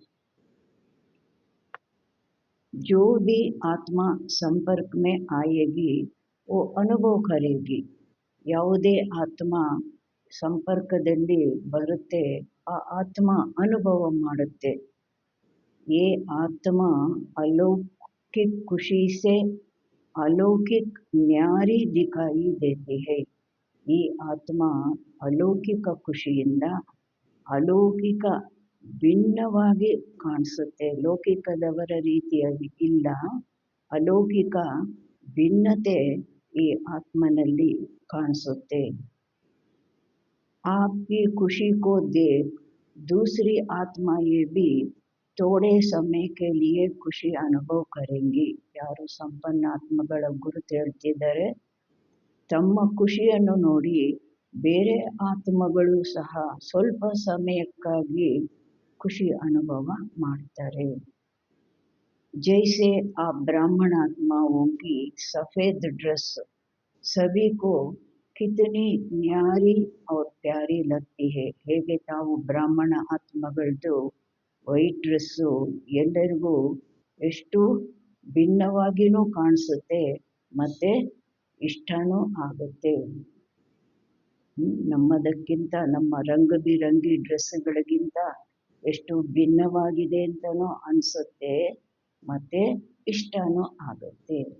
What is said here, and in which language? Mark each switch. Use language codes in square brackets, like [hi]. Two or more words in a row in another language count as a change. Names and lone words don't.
[hi] जो भी आत्मा संपर्क में आएगी वो अनुभव करेगी। [kn] ಯಾವುದೇ ಆತ್ಮ ಸಂಪರ್ಕದಲ್ಲಿ ಬರುತ್ತೆ ಆ ಆತ್ಮ ಅನುಭವ ಮಾಡುತ್ತೆ। [hi] ये आत्मा अलौकिक खुशी से अलौकिक न्यारी दिखाई देती है। [kn] ಈ ಆತ್ಮ ಅಲೌಕಿಕ ಖುಷಿಯಿಂದ ಅಲೌಕಿಕ ಭಿನ್ನವಾಗಿ ಕಾಣಿಸುತ್ತೆ, ಲೌಕಿಕದವರ ರೀತಿಯಾಗಿ ಇಲ್ಲ, ಅಲೌಕಿಕ ಭಿನ್ನತೆ ಈ ಆತ್ಮನಲ್ಲಿ ಕಾಣಿಸುತ್ತೆ. [hi] आपकी खुशी को देख दूसरी आत्मा ये भी थोड़े समय के लिए खुशी अनुभव करेंगी. [kn] ಯಾರು ಸಂಪನ್ನ ಆತ್ಮಗಳ ಗುರುತು ಹೇಳ್ತಿದ್ದಾರೆ, ತಮ್ಮ ಖುಷಿಯನ್ನು ನೋಡಿ ಬೇರೆ ಆತ್ಮಗಳು ಸಹ ಸ್ವಲ್ಪ ಸಮಯಕ್ಕಾಗಿ ಖುಷಿ ಅನುಭವ ಮಾಡ್ತಾರೆ. [hi] जैसे आप ब्राह्मण आत्माओं की सफ़ेद ड्रेस सभी को कितनी न्यारी और प्यारी लगती है. [kn] ಹೇಗೆ ತಾವು ಬ್ರಾಹ್ಮಣ ಆತ್ಮಗಳದ್ದು [en] white dress [kn] ಎಲ್ಲರಿಗೂ ಎಷ್ಟು ಭಿನ್ನವಾಗಿಯೂ ಕಾಣಿಸುತ್ತೆ ಮತ್ತು ಇಷ್ಟನೂ ಆಗುತ್ತೆ. ನಮ್ಮದಕ್ಕಿಂತ ನಮ್ಮ ರಂಗಬಿರಂಗಿ ಡ್ರೆಸ್ಗಳಿಗಿಂತ ಎಷ್ಟು ಭಿನ್ನವಾಗಿದೆ ಅಂತಲೂ ಅನಿಸುತ್ತೆ ಮತ್ತು ಇಷ್ಟನೂ ಆಗುತ್ತೆ.